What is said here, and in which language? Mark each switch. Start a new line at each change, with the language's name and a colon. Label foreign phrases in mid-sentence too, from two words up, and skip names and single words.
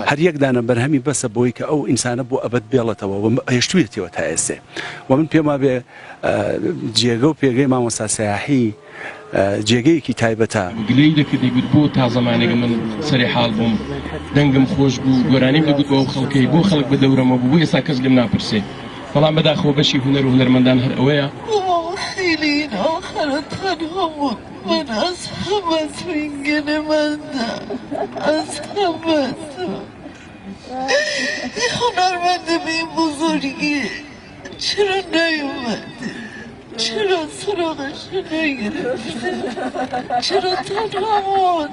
Central Kurdish: هەر یەک دانە بەرهەمی بەسە بۆی کە ئەو ئینسانە بۆ ئەبد بێڵێتەوە و هێشتوێتەوە تا ئێسێ و من پێم وابێ جێگە و پێگەی مامۆستا سەیاحی جێگەیەکی تایبەتە. گلەی دەکردی گوت بۆ تا زمانێک من سەری حاڵ بووم دەنگم خۆش بوو گۆرانیم دەگوت بۆ خەڵکەی بۆ خەڵک بە دەورەمە بوو بۆ ئێستا کەس لێم ناپرسێ بەڵام بەداخەوە بەشی هونەر و هونەرمەندان هەر ئەوەیە.
Persian: خیلی آخر تنها بود من از همت میگنمندم از همت این هنرمند به این بزرگی چرا نیومده چرا سراغش نگرفته چرا تنها بود